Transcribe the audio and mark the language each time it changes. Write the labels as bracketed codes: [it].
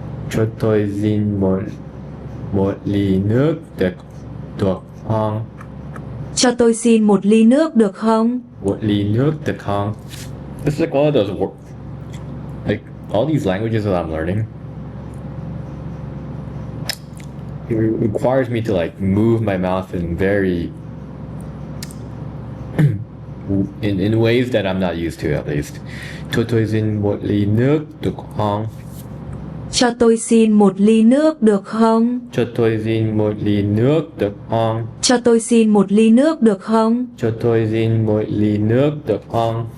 [vi] Chút thôi xin một ly nước được không? Cho tôi xin một ly nước được không? Một ly nước được không? [en] This is like one of those like all these languages that I'm learning. It requires me to like move my mouth in very in ways that I'm not used to, at least. [vi] Cho tôi xin một ly nước được không? Cho tôi xin một ly nước được không? Cho tôi xin một ly nước được không? Cho tôi xin một ly nước được không? Cho tôi xin một ly nước được không?